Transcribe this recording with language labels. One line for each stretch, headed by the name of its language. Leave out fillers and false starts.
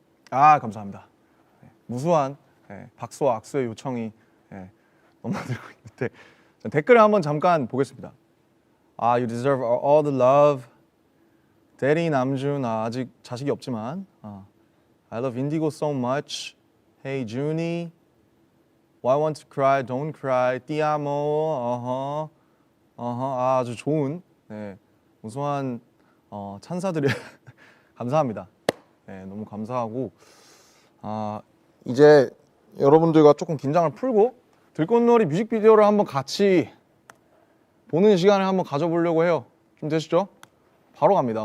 Korean: 아, 감사합니다. 무수한 박수와 악수의 요청이 넘나들고 있는데 댓글을 한번 잠깐 보겠습니다.
English: 아, you deserve all the love. 대리 남준,
Korean: 아직 자식이 없지만
English: I love Indigo so much. Hey Junie, Why want to cry? Don't cry.
Italian: Ti amo.
Korean: 아주 좋은 우수한 찬사들이 감사합니다. 너무 감사하고 이제 여러분들과 조금 긴장을 풀고 들꽃놀이 뮤직비디오를 한번 같이 보는 시간을 한번 가져보려고 해요. 좀 되시죠? 바로 갑니다.